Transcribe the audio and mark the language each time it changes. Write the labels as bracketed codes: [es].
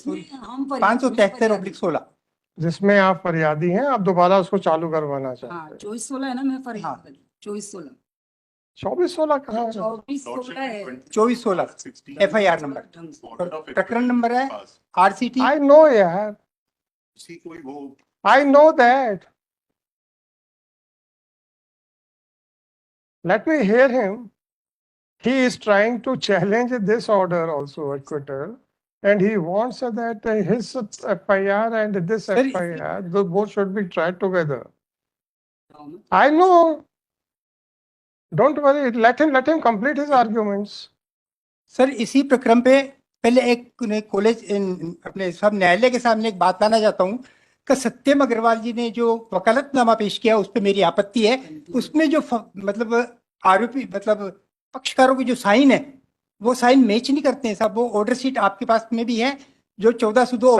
[hi] हम 573/16 जिसमें आप फरियादी हैं, आप दोबारा उसको चालू करवाना चाहते हाँ हैं। 24/16 है ना, मैं फरियाद 24/16 24/16 कहाँ है? 24/16 है। 24/16 FIR नंबर और प्रकरण नंबर है RCT। [en] I know यार, I know that. Let me hear him. He is trying to challenge this order also, acquittal, and he wants that his FIR and this Sir, FIR, the both should be tried together. I know. Don't worry. Let him complete his arguments. [hi] Sir इसी प्रक्रम पे पहले एक college अपने सब न्यायालय के सामने एक बात लाना चाहता हूँ कि सत्यम अग्रवाल जी ने जो वकालतनामा पेश किया उस पर मेरी आपत्ति है। उसमें जो मतलब आरोपी मतलब पक्षकारों की जो साइन है वो साइन मैच नहीं करते हैं साहब। वो ऑर्डर शीट आपके पास में भी है जो 1402